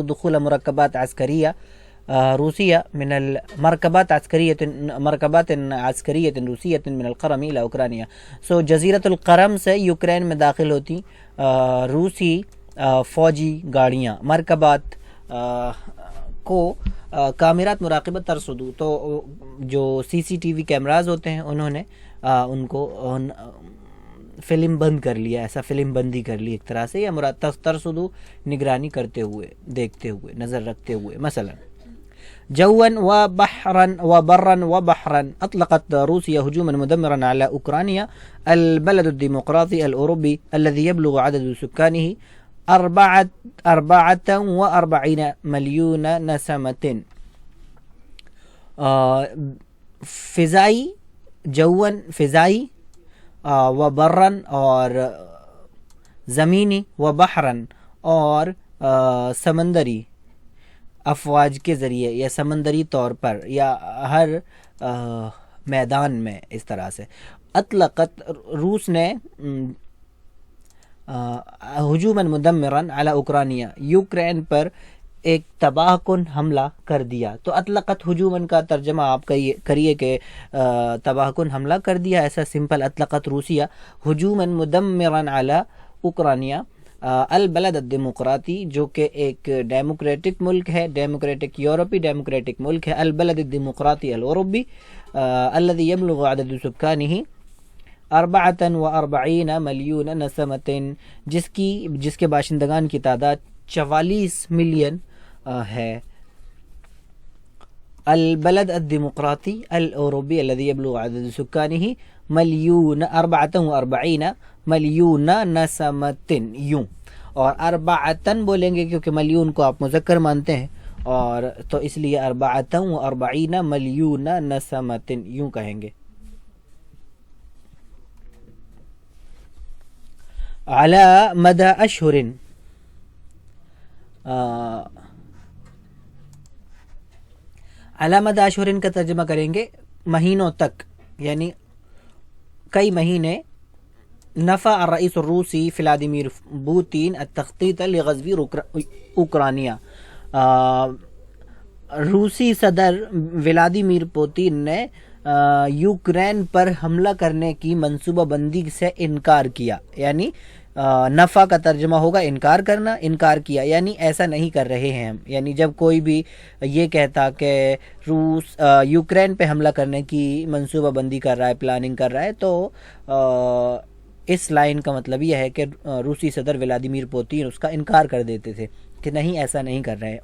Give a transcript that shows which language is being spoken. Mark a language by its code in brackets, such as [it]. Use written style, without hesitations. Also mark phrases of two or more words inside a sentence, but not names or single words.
[ar] دخول مركبات عسكرية روسية من المركبات عسكرية روسية من القرم إلى أوكرانيا. [hi] सो [ar] جزيرة القرم [hi] से यूक्रेन में दाखिल होती रूसी फ़ौजी गाड़ियाँ, मरकबात को [ar] كاميرات مراقبة ترصد, [hi] तो जो [en] CCTV cameras [hi] होते हैं उन्होंने उनको फ़िल्म बंद कर लिया, ऐसा फ़िल्म बंदी कर ली एक तरह से, या तरसुदु निगरानी करते हुए, देखते हुए, नज़र रखते हुए। [ar] مثلا جوا وبحرا وبرا وبحرا أطلقت روسيا هجوما مدمرا على أوكرانيا البلد الديمقراطي الأوروبي الذي يبلغ عدد سكانه أربعة وأربعين مليون نسمة. [hi] फ़िज़ाई, जवन फ़िज़ाई [ar] وبرا [hi] और ज़मीनी, [ar] وبحرا [hi] और समंदरी अफवाज के ज़रिए या समंदरी तौर पर या हर मैदान में, इस तरह से। अतलक़त रूस ने [ar] هجوما مدمرا على أوكرانيا, [hi] यूक्रेन पर एक तबाहकुन हमला कर दिया। तो [ar] أطلقت هجوما [hi] का तर्जमा आप करिए कि तबाहकुन हमला कर दिया, ऐसा सिंपल। [ar] أطلقت روسيا هجوما مدمرا على أوكرانيا البلد الديمقراطي, [hi] जो कि एक डेमोक्रेटिक मुल्क है, डेमोक्रेटिक यूरोपी डेमोक्रेटिक मुल्क है। [ar] البلد الديمقراطي الأوروبي الذي يبلغ عدد سكانه أربعة وأربعين مليون نسمة, [hi] जिसके बाशिंदगान की तादाद 44 मिलियन है। [ar] البلد الديمقراطي الأوروبي الذي يبلغ عدد سكانه مليون أربعة وأربعين مليون نسمة, यूँ। [hi] और अर्बअतन बोलेंगे क्योंकि मिलियन को आप मुज़क्कर मानते हैं, और तो इसलिए [ar] أربعة وأربعين مليون نسمة [hi] यूँ कहेंगे। [ar] على مدى أشهر, على مدى أشهر [hi] का तर्जमा करेंगे महीनों तक, यानी कई महीने। [ar] نفى الرئيس الروسي فلاديمير بوتين التخطيط لغزو أوكرانيا, [hi] रूसी सदर व्लादिमीर पुतिन ने यूक्रेन पर हमला करने की मंसूबाबंदी से इनकार किया। यानी नफ़ा का तर्जमा होगा इनकार करना, इनकार किया यानी ऐसा नहीं कर रहे हैं हम। यानी जब कोई भी ये कहता कि रूस यूक्रेन पे हमला करने की मंसूबाबंदी कर रहा है, प्लानिंग कर रहा है, तो इस लाइन का मतलब यह है कि रूसी सदर व्लादिमीर पुतिन उसका इनकार कर देते थे कि नहीं, ऐसा नहीं कर रहे हैं।